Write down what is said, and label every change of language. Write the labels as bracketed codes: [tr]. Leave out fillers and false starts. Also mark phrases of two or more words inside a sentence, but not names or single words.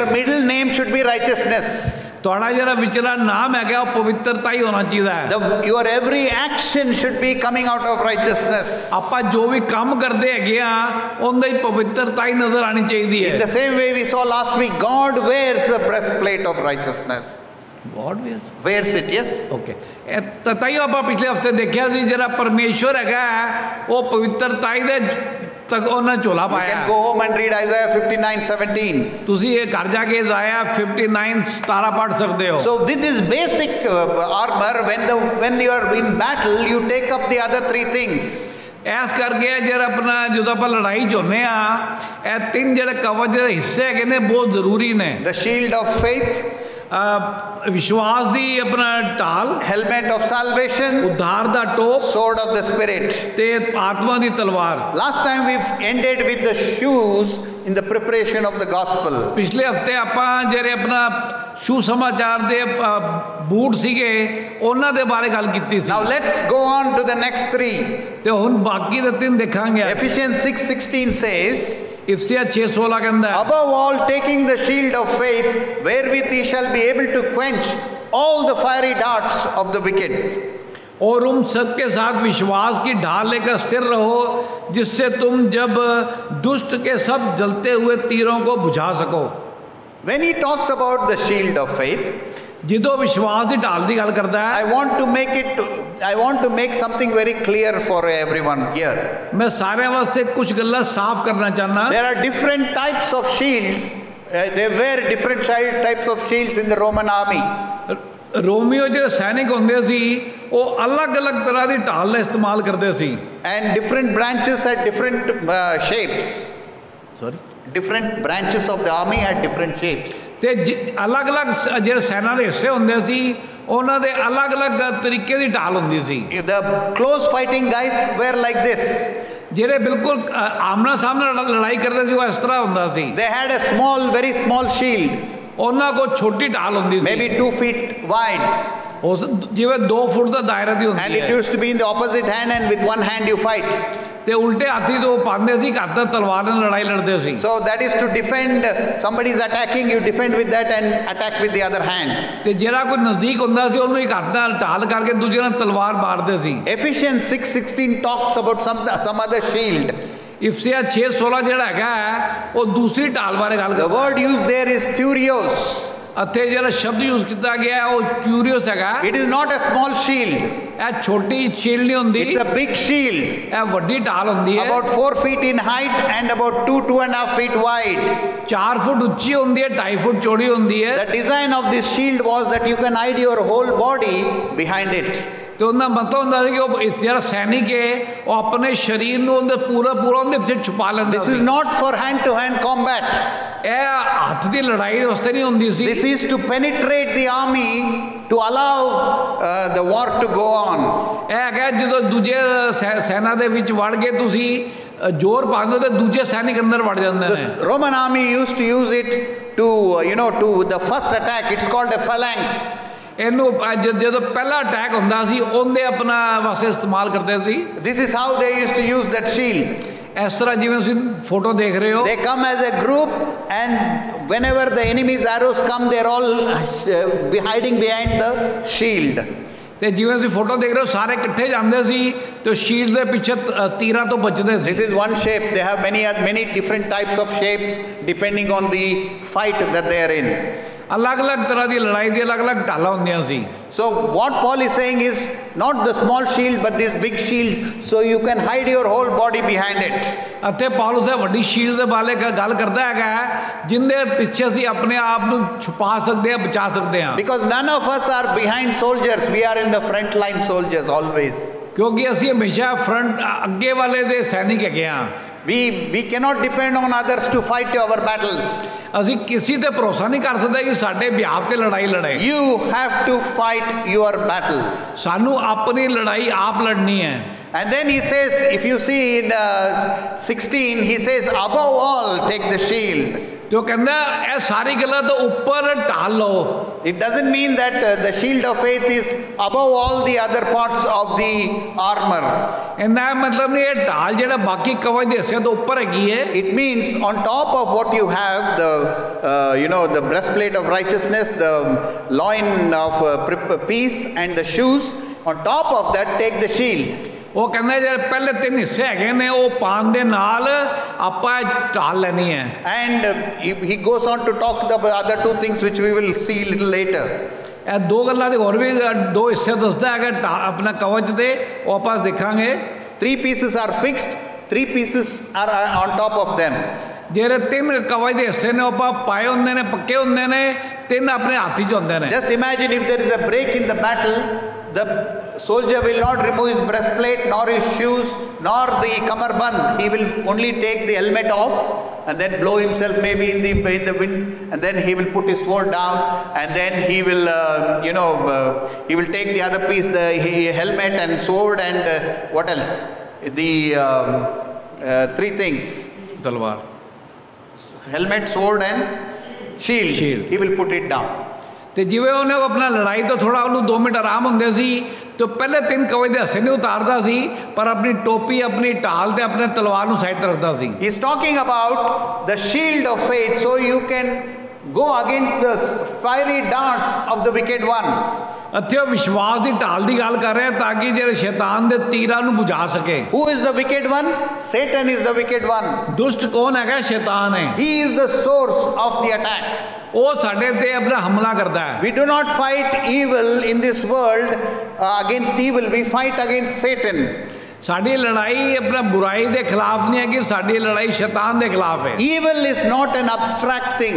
[en] Your middle name should be righteousness. [pa] ਤੁਹਾਡਾ ਜਿਹੜਾ ਵਿਚਲਾ ਨਾਮ ਹੈਗਾ ਉਹ ਪਵਿੱਤਰਤਾ ਹੀ ਹੋਣਾ ਚਾਹੀਦਾ ਹੈ। [en] Your every action should be coming out of righteousness. [pa] ਆਪਾਂ ਜੋ ਵੀ ਕੰਮ ਕਰਦੇ ਹੈਗੇ ਆ ਉਹਦੇ ਹੀ ਪਵਿੱਤਰਤਾ ਹੀ ਨਜ਼ਰ ਆਣੀ ਚਾਹੀਦੀ ਹੈ। [en] In the same way we saw last week, God wears the breastplate of righteousness. God wears it, yes. Okay. [pa] ਤਾਂ ਹੀ ਆਪਾਂ ਪਿਛਲੇ ਹਫਤੇ ਦੇਖਿਆ ਸੀ ਜਿਹੜਾ ਪਰਮੇਸ਼ਵਰ ਹੈਗਾ ਉਹ ਪਵਿੱਤਰਤਾ ਹੀ ਦੇ ਤੱਕ ਉਹਨਾਂ ਝੋਲਾ ਪਾਇਆ। [en] You can go home and read Isaiah 59:17. [pa] ਤੁਸੀਂ ਇਹ ਘਰ ਜਾ ਕੇ ਇਜ਼ਾਇਆ 59:17 ਪੜ੍ਹ ਸਕਦੇ ਹੋ। [en] So with this basic armor, when you are in battle, you take up the other 3 things. [pa] ਇਸ ਕਰਕੇ ਜਿਹੜਾ ਆਪਣਾ ਜਦੋਂ ਆਪਾਂ ਲੜਾਈ ਚਾਹੁੰਦੇ ਆ ਇਹ 3 ਜਿਹੜੇ ਕਵਚ ਦੇ ਹਿੱਸੇ ਹੈਗੇ ਨੇ ਬਹੁਤ ਜ਼ਰੂਰੀ ਨੇ। [en] The shield of faith, [pa] ਵਿਸ਼ਵਾਸ ਦੀ ਆਪਣਾ ਢਾਲ, [en] helmet of salvation, [pa] ਉद्धार ਦਾ ਟੋਪ, [en] sword of the spirit, [pa] ਤੇ ਆਤਮਾ ਦੀ ਤਲਵਾਰ। [en] Last time we've ended with the shoes in the preparation of the gospel. [pa] ਪਿਛਲੇ ਹਫਤੇ ਆਪਾਂ ਜਿਹੜੇ ਆਪਣਾ ਸ਼ੂ ਸਮਾਚਾਰ ਦੇ ਬੂਟ ਸੀਗੇ ਉਹਨਾਂ ਦੇ ਬਾਰੇ ਗੱਲ ਕੀਤੀ ਸੀ। [en] Now let's go on to the next 3. [pa] ਤੇ ਹੁਣ ਬਾਕੀ ਦੇ 3 ਦੇਖਾਂਗੇ। [en] Ephesians 6:16 says, [hi] इफ्सिया 6:16 कहता है, [en] above all taking the shield of faith, wherewith ye shall be able to quench all the fiery darts of the wicked. [hi] और उन सब के साथ विश्वास की ढाल लेकर स्थिर रहो, जिससे तुम जब दुष्ट के सब जलते हुए तीरों को बुझा सको। [en] When he talks about the shield of faith, [hi] जिदो विश्वास की ढाल की गल करता है, [en] I want to make something very clear for everyone here. [pa] ਮੈਂ ਸਾਰੇ ਵਾਸਤੇ ਕੁਝ ਗੱਲਾਂ ਸਾਫ਼ ਕਰਨਾ ਚਾਹਨਾ। [en] There are different types of shields. They wear different types of shields in the Roman army. [hi] रोमियो जो सैनिक होंगे सी वो अलग अलग तरह की ढाल का इस्तेमाल करते सी। [en] And different branches had different shapes. ਸੌਰੀ Different branches of the army had different shapes. [pa] ਤੇ ਅਲੱਗ-ਅਲੱਗ ਜਿਹੜੇ ਸੈਨਾ ਦੇ ਹਿੱਸੇ ਹੁੰਦੇ ਸੀ ਉਹਨਾਂ ਦੇ ਅਲੱਗ-ਅਲੱਗ ਤਰੀਕੇ ਦੀ ਢਾਲ ਹੁੰਦੀ ਸੀ। [en] The close fighting guys were like this. [pa] ਜਿਹੜੇ ਬਿਲਕੁਲ ਆਮਣਾ ਸਾਹਮਣਾ ਲੜਾਈ ਕਰਦੇ ਸੀ ਉਹ ਇਸ ਤਰ੍ਹਾਂ ਹੁੰਦਾ ਸੀ। [en] They had a small, very small shield. [pa] ਉਹਨਾਂ ਕੋਲ ਛੋਟੀ ਢਾਲ ਹੁੰਦੀ ਸੀ, [en] maybe 2 feet wide. [pa] ਉਸ ਜਿਵੇਂ 2 ਫੁੱਟ ਦਾ ਦਾਇਰਾ ਦੀ ਹੁੰਦੀ ਹੈ। [en] And it used to be in the opposite hand, and with one hand you fight. [pa] ਤੇ ਉਲਟੇ ਹੱਥੀ ਤੋਂ ਪਾਉਂਦੇ ਸੀ, ਹੱਥ ਨਾਲ ਤਲਵਾਰ ਨਾਲ ਲੜਾਈ ਲੜਦੇ ਸੀ। [en] So that is to defend. Somebody is attacking, you defend with that and attack with the other hand. [pa] ਤੇ ਜਿਹੜਾ ਕੋਈ ਨਜ਼ਦੀਕ ਹੁੰਦਾ ਸੀ ਉਹਨੂੰ ਇੱਕ ਹੱਥ ਨਾਲ ਢਾਲ ਕਰਕੇ ਦੂਜੇ ਨਾਲ ਤਲਵਾਰ ਮਾਰਦੇ ਸੀ। [en] Ephesians 6:16 talks about some other shield. [pa] ਇਫਸੀਆ 6:16 ਜਿਹੜਾ ਹੈਗਾ ਉਹ ਦੂਸਰੀ ਢਾਲ ਬਾਰੇ ਗੱਲ [en] The [pa] ਕਰਦਾ। [en] word used there is curios. [pa] ਅਤੇ ਜਿਹੜਾ ਸ਼ਬਦ ਯੂਜ਼ ਕੀਤਾ ਗਿਆ ਉਹ ਕਿਊਰੀਅਸ ਹੈਗਾ। [en] It is not a small shield. [pa] ਇਹ ਛੋਟੀ ਸ਼ੀਲਡ ਨਹੀਂ ਹੁੰਦੀ, [en] It's a big shield. [pa] ਇਹ ਵੱਡੀ ਢਾਲ ਹੁੰਦੀ ਹੈ। [en] About 4 feet in height and about 2.5 feet wide. [pa] 4 ਫੁੱਟ ਉੱਚੀ ਹੁੰਦੀ ਹੈ, 2.5 ਫੁੱਟ ਚੌੜੀ ਹੁੰਦੀ ਹੈ। [en] The design of this shield was that you can hide your whole body behind it. [pa] ਤੇ ਉਹਦਾ ਮਤਲਬ ਹੁੰਦਾ ਸੀ ਕਿ ਉਹ ਜਿਹੜਾ ਸੈਨਿਕ ਹੈ ਉਹ ਆਪਣੇ ਸਰੀਰ ਨੂੰ ਉਹਦੇ ਪੂਰਾ ਉਹਦੇ ਪਿੱਛੇ ਛੁਪਾ ਲੈਂਦਾ [en] This is [pa] ਸੀ। [en] not for hand-to-hand combat. [pa] ਇਹ ਹੱਥ ਦੀ ਲੜਾਈ ਵਾਸਤੇ ਨਹੀਂ ਹੁੰਦੀ ਸੀ। [en] This is to penetrate the army to allow the war to go on. [pa] ਇਹ ਹੈਗਾ ਜਦੋਂ ਦੂਜੇ ਸੈਨਾ ਦੇ ਵਿੱਚ ਵੜ ਕੇ ਤੁਸੀਂ ਜ਼ੋਰ ਪਾਉਂਦੇ ਹੋ ਤੇ ਦੂਜੇ ਸੈਨਿਕ ਅੰਦਰ ਵੜ ਜਾਂਦੇ ਨੇ। [en] The Roman army used to use it to to the first attack. It's called a phalanx. [pa] ਇਹਨੂੰ ਜਦੋਂ ਪਹਿਲਾ ਅਟੈਕ ਹੁੰਦਾ ਸੀ ਉਹਦੇ ਆਪਣਾ ਵਾਸਤੇ ਇਸਤੇਮਾਲ ਕਰਦੇ ਸੀ। [en] This is how they used to use that shield. [pa] ਇਸ ਤਰ੍ਹਾਂ ਜਿਵੇਂ ਤੁਸੀਂ ਫੋਟੋ ਦੇਖ ਰਹੇ ਹੋ, [en] They come as a group, and whenever the enemy's arrows come, they're all hiding behind the shield. [pa] ਤੇ ਜਿਵੇਂ ਤੁਸੀਂ ਫੋਟੋ ਦੇਖ ਰਹੇ ਹੋ ਸਾਰੇ ਇਕੱਠੇ ਜਾਂਦੇ ਸੀ ਤੇ ਸ਼ੀਲਡ ਦੇ ਪਿੱਛੇ ਤੀਰਾਂ ਤੋਂ ਬਚਦੇ ਸੀ। [en] This is one shape. They have many different types of shapes depending on the fight that they are in. [pa] ਅਲੱਗ-ਅਲੱਗ ਤਰ੍ਹਾਂ ਦੀ ਲੜਾਈ ਦੀ ਅਲੱਗ-ਅਲੱਗ ਢਾਲਾਂ ਹੁੰਦੀਆਂ ਸੀ। [en] So what Paul is saying is not the small shield but this big shield, so you can hide your whole body behind it. [pa] ਅਤੇ ਪੌਲੁਸ ਵੱਡੀ ਸ਼ੀਲਡ ਦੇ ਬਾਰੇ ਗੱਲ ਕਰਦਾ ਹੈਗਾ ਜਿੰਦੇ ਪਿੱਛੇ ਅਸੀਂ ਆਪਣੇ ਆਪ ਨੂੰ ਛੁਪਾ ਸਕਦੇ ਹਾਂ, ਬਚਾ ਸਕਦੇ ਹਾਂ। [en] Because none of us are behind soldiers, we are in the front line soldiers always. [pa] ਕਿਉਂਕਿ ਅਸੀਂ ਹਮੇਸ਼ਾ ਫਰੰਟ ਅੱਗੇ ਵਾਲੇ ਦੇ ਸੈਨਿਕ ਹੈਗੇ ਹਾਂ। [en] We cannot depend on others to fight our battles. [pa] ਅਸੀਂ ਕਿਸੇ ਤੇ ਭਰੋਸਾ ਨਹੀਂ ਕਰ ਸਕਦੇ ਕਿ ਸਾਡੇ ਬਿਹਾਫ ਤੇ ਲੜਾਈ ਲੜੇ। [en] You have to fight your battle. [pa] ਸਾਨੂੰ ਆਪਣੀ ਲੜਾਈ ਆਪ ਲੜਨੀ ਹੈ। [en] And then he says, if you see in 16, he says, above all, take the shield. [pa] ਤੇ ਉਹ ਕਹਿੰਦਾ ਇਹ ਸਾਰੀ ਗੱਲਾਂ ਤੋਂ ਉੱਪਰ ਢਾਲ ਲਓ। [en] It doesn't mean that the shield of faith is above all the other parts of the armor. [pa] ਇਹਦਾ ਮਤਲਬ ਨਹੀਂ ਇਹ ਢਾਲ ਜਿਹੜਾ ਬਾਕੀ ਕਵਚ ਦੇ ਹਿੱਸੇ ਤੋਂ ਉੱਪਰ ਹੈਗੀ ਹੈ। [en] It means on top of what you have, the breastplate of righteousness, the loin of peace, and the shoes. On top of that, take the shield. [pa] ਉਹ ਕਹਿੰਦਾ ਜਿਹੜੇ ਪਹਿਲੇ 3 ਹਿੱਸੇ ਹੈਗੇ ਨੇ ਉਹ ਪਾਉਣ ਦੇ ਨਾਲ ਆਪਾਂ ਢਾਲ ਲੈਣੀ ਹੈ। [en] And he goes on to talk about the other 2 things which we will see a little later. [pa] ਇਹ 2 ਗੱਲਾਂ ਦੇ ਹੋਰ ਵੀ 2 ਹਿੱਸੇ ਦੱਸਦਾ ਹੈਗਾ ਆਪਣਾ ਕਵਚ ਦੇ, ਉਹ ਆਪਾਂ ਦੇਖਾਂਗੇ। [en] 3 pieces are fixed, 3 pieces are on top of them. [pa] ਜਿਹੜੇ 3 ਕਵਚ ਦੇ ਹਿੱਸੇ ਨੇ ਉਹ ਆਪਾਂ ਪਾਏ ਹੁੰਦੇ ਨੇ, ਪੱਕੇ ਹੁੰਦੇ ਨੇ, 3 ਆਪਣੇ ਹੱਥ 'ਚ ਹੁੰਦੇ ਨੇ। [en] Just imagine if there is a break in the battle, the soldier will not remove his breastplate, nor his shoes, nor the kamarband. He will only take the helmet off and then blow himself maybe in the wind, and then he will put his sword down, and then he will he will take the other piece, the helmet and sword, and what else? The 3 things: [pa] ਤਲਵਾਰ, [en] helmet, sword, and shield. He will put it down. [pa] ਤੇ ਜਿਵੇਂ ਉਹਨੇ ਆਪਣਾ ਲੜਾਈ ਤੋਂ ਥੋੜਾ ਉਹਨੂੰ 2 ਮਿੰਟ ਆਰਾਮ ਹੁੰਦੇ ਸੀ ਤੇ ਪਹਿਲੇ 3 ਕਵਚ ਦੇ ਹਿੱਸੇ ਨਹੀਂ ਉਤਾਰਦਾ ਸੀ, ਪਰ ਆਪਣੀ ਟੋਪੀ, ਆਪਣੀ ਢਾਲ ਤੇ ਆਪਣੇ ਤਲਵਾਰ ਨੂੰ ਸਾਈਡ ਤੇ ਰੱਖਦਾ ਸੀ। [en] He is talking about the shield of faith, so you can go against the fiery darts of the wicked one. [pa] ਇੱਥੇ ਉਹ ਵਿਸ਼ਵਾਸ ਦੀ ਢਾਲ ਦੀ ਗੱਲ ਕਰ ਰਿਹਾ ਤਾਂ ਕਿ ਜਿਹੜੇ ਸ਼ੈਤਾਨ ਦੇ ਤੀਰਾਂ ਨੂੰ ਬੁਝਾ ਸਕੇ। [en] Who is the wicked one? Satan is the wicked one. [pa] ਦੁਸ਼ਟ ਕੌਣ ਹੈਗਾ? ਸ਼ੈਤਾਨ ਹੈ। [en] He is the source of the attack. [pa] ਉਹ ਸਾਡੇ ਤੇ ਆਪਣਾ ਹਮਲਾ ਕਰਦਾ ਹੈ। [en] We do not fight evil in this world against evil. We fight against Satan. [pa] ਸਾਡੀ ਲੜਾਈ ਆਪਣਾ ਬੁਰਾਈ ਦੇ ਖਿਲਾਫ ਨਹੀਂ ਹੈ ਕਿ ਸਾਡੀ ਲੜਾਈ ਸ਼ੈਤਾਨ ਦੇ ਖਿਲਾਫ ਹੈ। [en] Evil is not an abstract thing.